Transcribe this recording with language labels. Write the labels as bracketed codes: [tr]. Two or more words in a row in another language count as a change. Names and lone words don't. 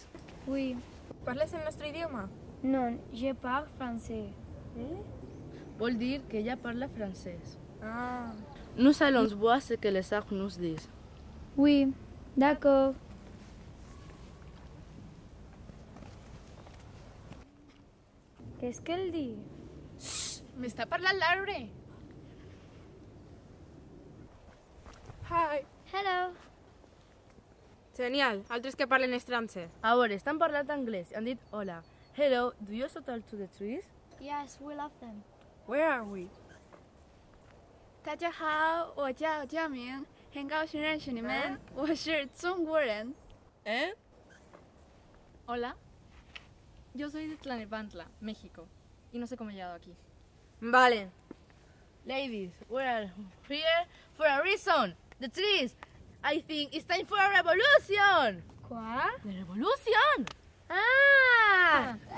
[fr] Oui. [ca] Parles el nostre idioma? [fr] Non, je parle français. [ca] Vol dir que ella parla francès. Ah. [fr] Nous allons voir ce que les arbres nous disent. Oui, d'accord. Qu'est-ce qu'elle dit? [ca] M'està parlant l'arbre. Hi. [en] Hello. [ca] Genial. Altres que parlen francès. A veure, estan parlant anglès. Han dit hola. [en] Hello, do you also talk to the trees? Yes, we love them. Where are we? [zh] 大家好，我叫佳明， 很高兴认识你们，我是中国人。 [es] Hola. Yo soy de Tlalnepantla, México. Y no sé cómo he llegado aquí. Vale. [en] Ladies, we are here for a reason. The trees. I think it's time for a revolution. [es] ¿Cuál? [en] The revolution. ¡Ah!